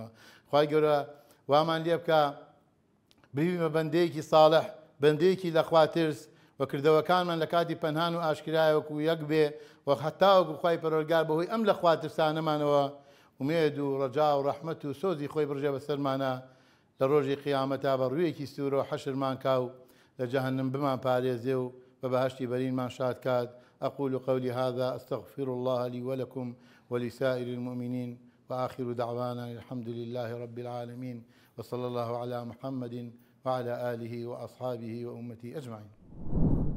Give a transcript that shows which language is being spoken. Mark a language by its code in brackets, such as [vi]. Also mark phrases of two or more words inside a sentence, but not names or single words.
[ckb] خوای گەورە وامان لێ بکە ببینمە بەندەیەکی ساڵح بەندەیەکی لەخوا ترس و کردەوەکانمان لە کاتی پەنهان و ئاشکرایەوەکو یەک بێ و هەتاوەکو خوای پەروەردگار بەهۆی ئەم لەخوا ترسانەمانەوە ومێد و ڕەجا و ڕەحمەت و سۆزی خۆی بڕژێ بەسەرمانە لە ڕۆژی قیامەتا بە ڕوویەکی سوورە و حەشرمان کا و لە جەهەنەم بمان پارێزێ و بە بەهەشتی بەرینمان شاد کات. [ar] أقول قولي هذا أستغفر الله لي ولكم ولسائر المؤمنين وآخر دعوانا الحمد لله رب العالمين وصلى الله على محمد وعلى آله وأصحابه وأمته أجمعين.